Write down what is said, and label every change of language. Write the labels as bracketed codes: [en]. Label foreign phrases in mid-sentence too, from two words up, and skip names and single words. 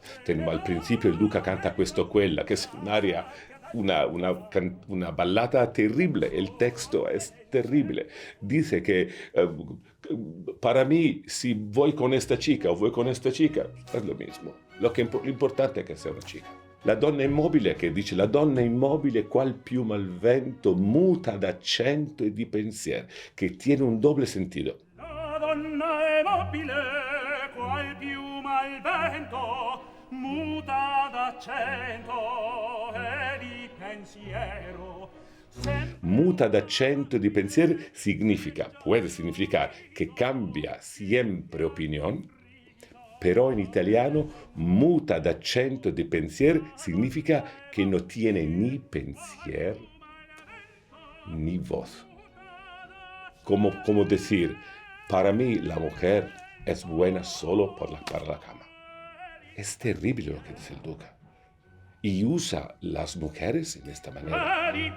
[es] Al principio el Duca canta Questo Quella, que es un área, una ballata terrible. El texto es terrible. Dice que para mí, si voy con esta chica o voy con esta chica, es lo mismo. Lo importante es que sea una chica. [it] La donna immobile, che dice la donna immobile qual piuma al vento, muta d'accento e di pensiero, che [es] tiene un doble sentido. [it] La donna immobile qual piuma al vento, muta d'accento e di pensiero. Muta d'accento e di pensiero [es] puede significar que cambia siempre opinión, [it] Però in italiano muta d'accento de pensier [es] significa que no tiene ni pensier ni voz. Como decir, para mí la mujer es buena solo para la cama. Es terrible lo que dice el Duca. Y usa las mujeres en esta manera.